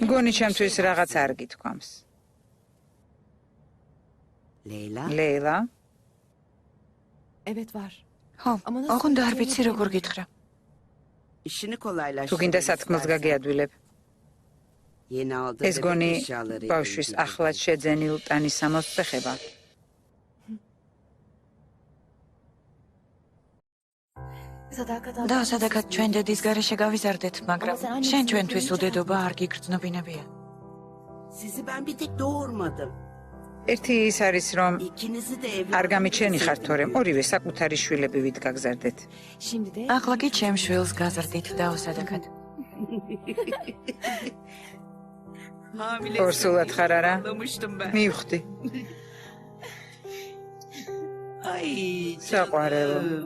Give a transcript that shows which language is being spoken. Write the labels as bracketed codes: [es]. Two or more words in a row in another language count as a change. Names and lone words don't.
[ka] მგონი ჩემთვის რაღაც არ გითქვამს. Leyla. ლეილა, ხო, ოღონდ არ ვიცი როგორ გითხრა. [tr] İşini [ka] თუ [tr] kolaylaştır. [ka] გინდა სათქმელს გაგიადვილებ. [tr] Yeni aldığı [ka] ეს [tr] bebek [ka] გონი [tr] eşyaları. [ka] ბავშვის ახლად შეძენილ ტანისამოს წეხება. და სადაკად ჩვენ დედის გარეშე გავიზარდეთ, მაგრამ შენ ჩვენთვის უდედობა არ გიგრძნობინებია. [tr] Sizi ben bir tek doğurmadım. [ka] ერთი ის არის, რომ [tr] İkinizi de [ka] არ [tr] evlat. [ka] გამიჩენი ხართ, თორემ ორივე საკუთარი შვილები ვით გაგზარდეთ. ახლა კი ჩემ შვილს გაზრდით და სადაკად. ორსულად ხარ არა? [tr] Anlamıştım ben. [ka] მივხვდი. Ay. საყვარელო.